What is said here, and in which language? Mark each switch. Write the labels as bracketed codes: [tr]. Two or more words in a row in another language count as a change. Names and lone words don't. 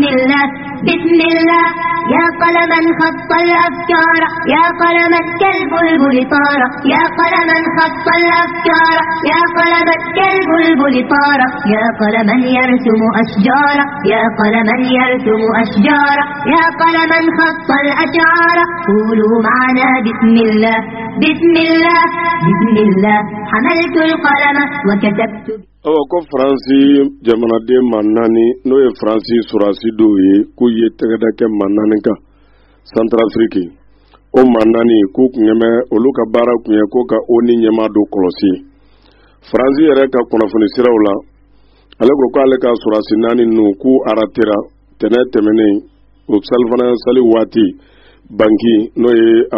[ar] الله بسم الله يا قلما خط الأفكار يا قلما كالبلبل طار يا قلما خط الأفكار يا قلما كالبلبل طار يا قلما يرسم أشجارا يا قلما يرسم أشجارا يا قلما خط الأشعار قولوا معنا بسم الله بسم الله بسم الله حملت القلم وكتبت [bm] ko Faransi jamanaden maa 4 n'o ye Faransi surasi dɔw ye k'u ye tɛgɛda kɛ maa 4 kan Centrafrique o maa 4 k'u kun bɛ olu ka baara kun ye ko ka ONU ɲɛmaa dɔ kɔlɔsi Faransi yɛrɛ ka kunnafoni siraw la ale ko k'ale ka surasi 4 ninnu k'u aratera tɛnɛ tɛmɛnen o salifana sali waati banki n'o ye